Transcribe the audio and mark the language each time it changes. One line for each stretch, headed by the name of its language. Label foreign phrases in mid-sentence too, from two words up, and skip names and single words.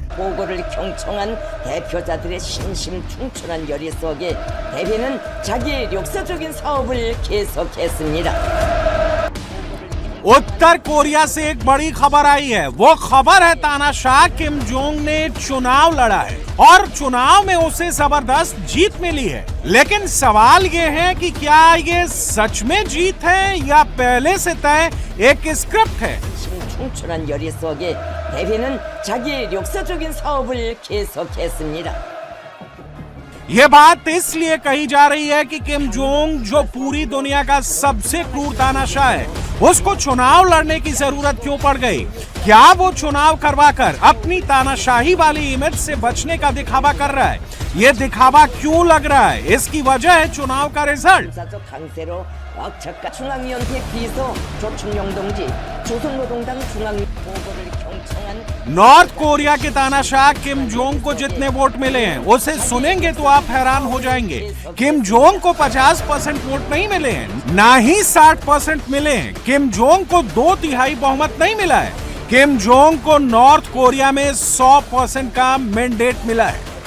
Korean: 보고를 경청한 대표자들의 신심충천한 열의 속에 대비는 자기 역사적인 사업을 계속했습니다.
Hindi: उत्तर कोरिया से एक बड़ी खबर आई है। वो खबर है तानाशाह किम जोंग ने चुनाव लड़ा है और चुनाव में उसे जबरदस्त जीत मिली है। लेकिन सवाल ये है कि क्या ये सच में जीत है या पहले से तय एक स्क्रिप्ट है।
Korean: 충천한 열의 속에 대비는 자기 역사적인 사업을 계속했습니다.
Hindi: ये बात इसलिए कही जा रही है कि किम जोंग, जो पूरी दुनिया का सबसे क्रूर तानाशाह है, उसको चुनाव लड़ने की जरूरत क्यों पड़ गई? क्या वो चुनाव करवाकर अपनी तानाशाही वाली इमेज से बचने का दिखावा कर रहा है? ये दिखावा क्यों लग रहा है? इसकी वजह है चुनाव का रिजल्ट।
Korean: 강세로 박착가 중앙위원회 비서 조춘용 동지 조선노동당 중앙 보고를 경청한
Hindi: नॉर्थ कोरिया के तानाशाह किम जोंग को जितने वोट मिले हैं उसे सुनेंगे तो आप हैरान हो जाएंगे। किम जोंग को 50% वोट नहीं मिले हैं, ना ही 60% मिले हैं। किम जोंग को 2/3 बहुमत नहीं मिला है। किम जोंग को नॉर्थ कोरिया में 100% का मैंडेट मिला है।